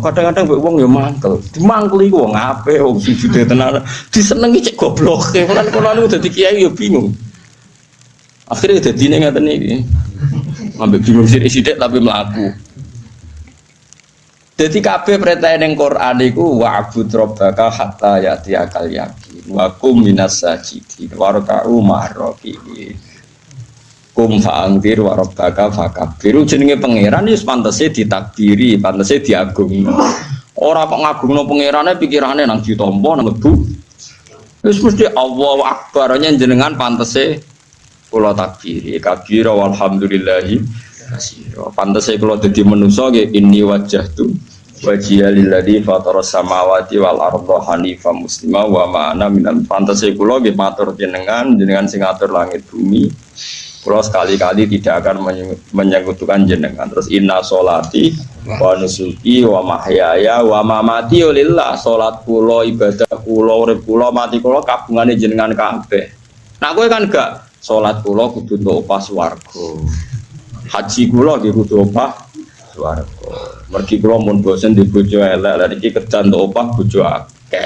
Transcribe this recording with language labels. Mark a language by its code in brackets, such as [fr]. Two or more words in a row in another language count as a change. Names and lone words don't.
[jv] Kadang-kadang mbek wong ya mangkel. Dimangkeli wong apik wong sujude tenan. Disenengi cek gobloke. Lan kula niku dadi kiai ya bingung. Akhirnya dadine ngaten iki. Ambek bingung sithik-sithik tapi mlaku. Jadi kabeh perintah ning Quran iku [ar] واعبد ربك حتى يأتيك اليقين وكن من الساجدين واركعوا مع الراكعين. قم فأنذر وربك فكبر. [jv] Jenenge pangeran wis pantese ditakbiri, pantese diagungno. Ora kok ngagungno pangerane pikirane nang ditampa nang mlebu. Wis mesti [ar] الله أكبر [jv] jenengan pantese kula takbiri, [ar] كبيرا والحمد لله كثيرا. [jv] Pantese kula dadi manusa nggih [ar] إني وجهت وجهي للذي فطر السماوات والأرض حنيفا مسلما وما أنا من [jv] pantese kula nggih matur jenengan sing ngatur langit bumi. [id] Kula sekali-kali tidak akan menyekutukan jenengan. [ar] Terus إن صلاتي ونسكي ومحياي ومماتي لله. [jv] Salat kula, ibadah kula, urip kula, mati kula kabungane jenengan kabeh. Nah kowe kan gak salat kula kudu untuk opah swarga. Haji kula nggih kudu opah swarga. Mergi kula mun bosen di bojo elek, lha iki kerja untuk opah bojo akeh.